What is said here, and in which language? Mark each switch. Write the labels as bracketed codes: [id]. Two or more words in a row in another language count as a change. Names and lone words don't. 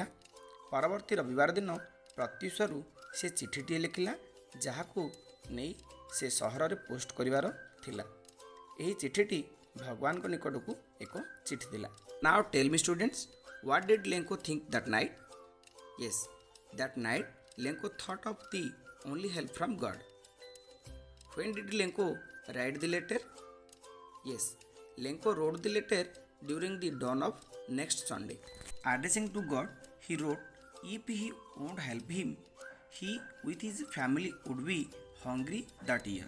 [or] ପରବର୍ତ୍ତୀ ରବିବାର ଦିନ ପ୍ରତ୍ୟୁଷରୁ ସେ ଚିଠିଟିଏ ଲେଖିଲା, ଯାହାକୁ ନେଇ ସେ ସହରରେ ପୋଷ୍ଟ କରିବାର ଥିଲା। ଏହି ଚିଠିଟି ଭଗବାନଙ୍କ ନିକଟକୁ ଏକ ଚିଠି ଥିଲା। [en] Now tell me students, what did Lencho think that night? Yes, that night Lencho thought of the only help from God. When did Lenko write the letter? Yes, Lenko wrote the letter during the dawn of next Sunday. Addressing to God, he wrote, if he won't help him, he with his family would be hungry that year.